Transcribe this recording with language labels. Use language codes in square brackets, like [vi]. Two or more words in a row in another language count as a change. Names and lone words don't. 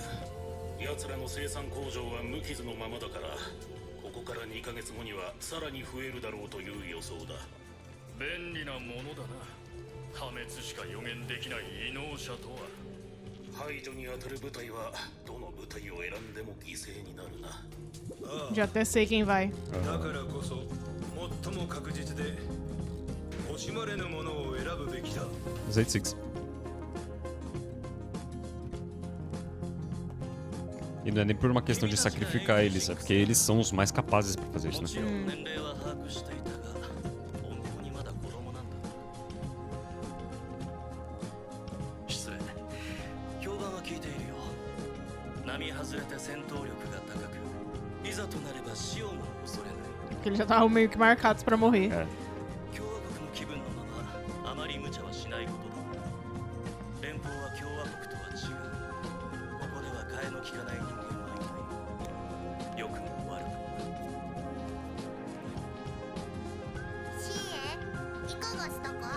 [ja] 奴らの生産工場は無傷のままだから、ここから2ヶ月後にはさらに増えるだろうという予想だ。便利なものだな。破滅しか予言できない異能者とは。排除に当たる部隊はどの部隊を選んでも犠牲になるな。ああ、 [pt] Já até sei quem vai. [ja] だからこそ最も確実で惜しまれぬものを選ぶべきだ。 [pt] Os 86. E não é nem por uma questão de sacrificar eles, é porque eles são os mais capazes pra fazer isso, [ja] も [pt] né? [ja] ちろん年齢は把握していたが、本当にまだ子供なんだ。失礼。評判は聞いているよ。並外れて戦闘力が高く、いざとなれば死をも恐れない。 [pt] Porque eles já estavam meio que marcados pra morrer. É. [ja] 共和国の気分のままあまり無茶はしないことだ。連邦は共和国とは違う。ここでは替えの利かない人間はいない。良くも悪くも。シエいかがしたか。